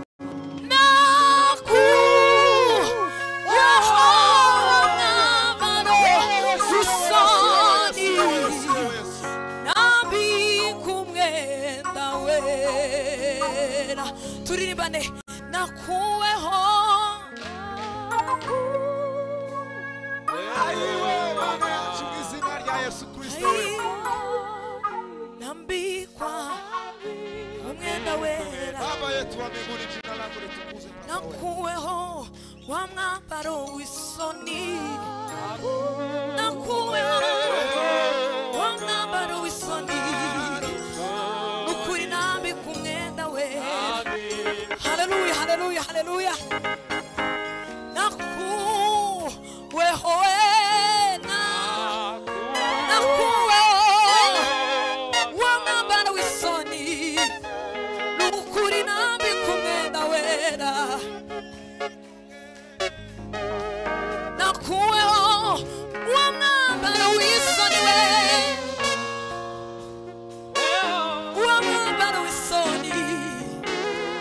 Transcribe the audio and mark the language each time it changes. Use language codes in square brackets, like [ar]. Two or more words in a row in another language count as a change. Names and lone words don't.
[rn] nakuweho umwambaro w'isoni nambika umwenda wera turirimbane nakuweho Ayiwe Mana yacu mu izina rya Yesu Kristo we. nambikwa umwenda wera [sw] Baba yetu wa mbinguni, jina lako litukuzwe. [rn] nakuweho wa mwambaro w'isoni nakuweho wa mwambaro w'isoni nukuri nambika umwenda wera haleluya haleluya haleluya nakuweho wena nakuweho wa mwambaro w'isoni nukuri nambika umwenda wera nakuweho wa mwambaro w'isoni we wa mwambaro w'isoni